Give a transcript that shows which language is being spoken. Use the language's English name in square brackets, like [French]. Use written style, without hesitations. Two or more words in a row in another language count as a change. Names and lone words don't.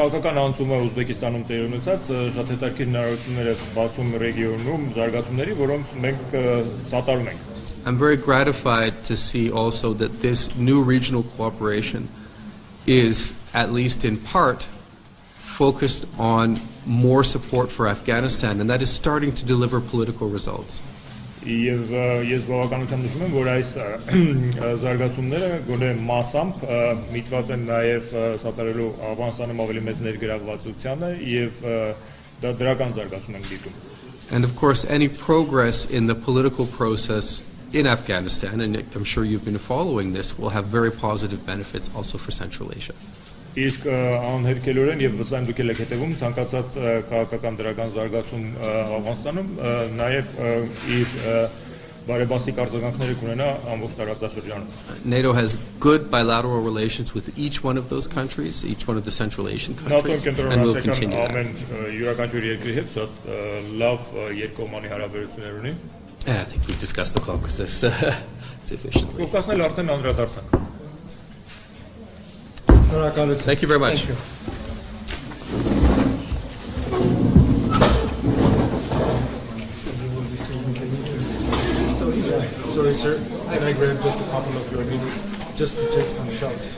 [English] I'm very gratified to see also that this new regional cooperation is, at least in part, focused on more support for Afghanistan, and that is starting to deliver political results. [Armenian] Եվ ես բավականությամբ նշում եմ, որ այս զարգացումները գոնե մասամբ միտված են նաև սատարելու Աֆղանստանում ավելի մեծ ներգրավվածությանը եւ դա դրական զարգացում են դիտում. [English] And of course, any progress in the political process in Afghanistan, and I'm sure you've been following this, will have very positive benefits also for Central Asia. [Armenian] Իսկ անհերքելորեն եւ վստահ եմ դուք եք հետևում ցանկացած քաղաքական դրական զարգացում Աֆղանստանում նաեւ իր բարեբաստիկ արձագանքները կունենա ամբողջ տարածաշրջանում. [English] NATO has good bilateral relations with each one of those countries, each one of the Central Asian countries, and will continue that. [Armenian] Յուրաքանչյուր երկրի հետ շատ լավ երկկողմանի հարաբերություններ ունի. [English] And I think we've discussed the Caucasus sufficiently. [Armenian] Կովկասն էլ արդեն անդրադարձանք. [English] Thank you very much. Thank you. Sorry, sir. Can I grab just a couple of your minutes just to take some shots?